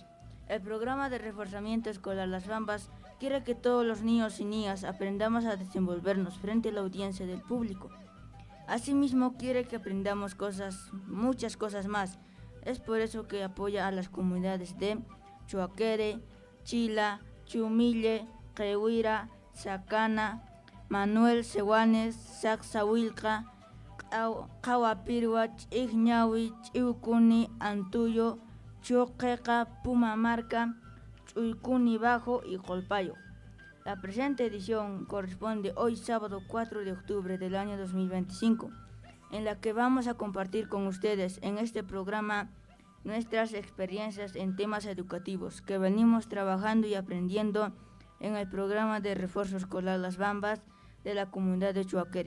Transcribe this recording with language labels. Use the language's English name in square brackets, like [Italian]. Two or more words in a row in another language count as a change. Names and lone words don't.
[Spanish] El programa de reforzamiento escolar Las Bambas quiere que todos los niños y niñas aprendamos a desenvolvernos frente a la audiencia del público. Asimismo, quiere que aprendamos muchas cosas más. Es por eso que apoya a las comunidades de Chuaquere, Chila, Chumille, Quehuira, Sacana, Manuel Sehuanes, Saxahuilca, Qawapirwa, Ch'igñawi, Ch'iucuni, Antuyo, Choqueca, Pumamarca, Chuicuni Bajo y Colpayo. La presente edición corresponde hoy sábado 4 de octubre del año 2025, en la que vamos a compartir con ustedes en este programa nuestras experiencias en temas educativos que venimos trabajando y aprendiendo en el programa de refuerzo escolar Las Bambas de la comunidad de Chuaquere.